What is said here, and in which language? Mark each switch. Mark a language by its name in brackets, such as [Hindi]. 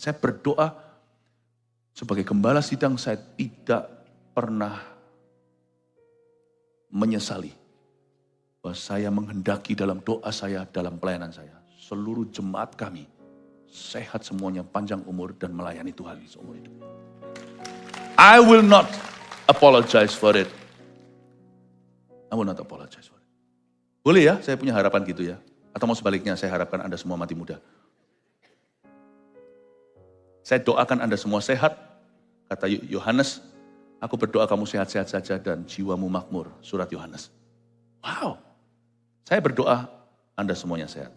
[Indonesian] Saya berdoa sebagai gembala sidang saya tidak pernah menyesali bahwa saya menghendaki dalam doa saya, dalam pelayanan saya. Seluruh jemaat kami sehat semuanya, panjang umur dan melayani Tuhan seumur hidup. [English] I will not apologize for it. I will not apologize for it. [Indonesian] Boleh ya, saya punya harapan gitu ya. Atau mau sebaliknya, saya harapkan Anda semua mati muda. Saya doakan Anda semua sehat. Kata Yohanes, aku berdoa kamu sehat-sehat saja dan jiwamu makmur. Surat Yohanes. Wow. Saya berdoa Anda semuanya sehat.